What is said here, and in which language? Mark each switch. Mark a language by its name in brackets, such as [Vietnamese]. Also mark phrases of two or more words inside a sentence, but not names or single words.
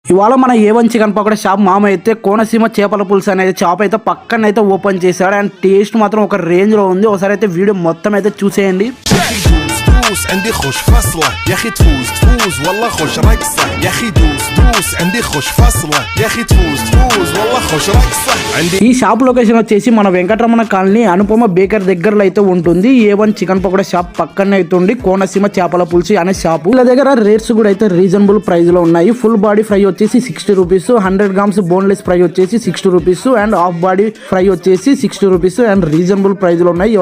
[Telugu] ఇవాళ మన A1 చికెన్ పకోడా షాప్ మామ అయితే కోనసీమ చేపల పులుసు అనేది షాప్ అయితే పక్కన అయితే ఓపెన్ చేశాడు. [English] and taste [Telugu] మాత్రం ఒక రేంజ్ లో ఉంది. ఒకసారి అయితే వీడియో మొత్తం అయితే చూసేయండి. [Arabic] عندي خوش فصلة يا اخي تفوز والله خوش رقصة يا اخي دوس عندي خوش فصلة يا اخي تفوز والله خوش رقصة عندي. [Telugu] ఈ [English] shop location [Telugu] వచ్చేసి మన వెంకటరమణ కాలనీ అనుపమ బేకర్ దగ్గరలో అయితే ఉంటుంది. A1 చికెన్ పకోడా షాప్ పక్కనే అయితే ఉంది కోనసీమ చేపల పులుసు అనే షాప్. వీళ్ళ దగ్గర రేట్స్ కూడా అయితే [English] reasonable price [Telugu] లో ఉన్నాయి. [English] full body fry [Telugu] వచ్చేసి 60 [English] rupees, 100 grams boneless fry [Telugu] వచ్చేసి 60 [English] rupees and half body fry [Telugu] వచ్చేసి 60 [English] rupees and reasonable price [Telugu] లో ఉన్నాయి.